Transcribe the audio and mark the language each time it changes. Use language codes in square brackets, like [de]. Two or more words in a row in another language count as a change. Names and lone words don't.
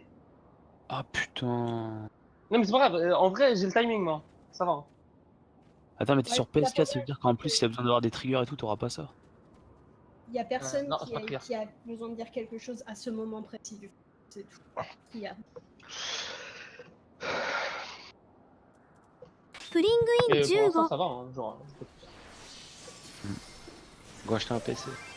[fr] Ah putain. Non, mais c'est pas grave. En vrai, j'ai le timing, moi. Ça va. Hein. Attends, mais t'es Ouais, sur la PS4, ça veut problème, dire qu'en plus, s'il y a besoin d'avoir des triggers et tout, t'auras pas ça. Il n'y a personne non, c'est pas clair. qui a besoin de dire quelque chose à ce moment précis du jeu. C'est tout. Il y a. プリングイン Et pour l'instant, 15 ça va. Hein, genre, Go acheter un PC.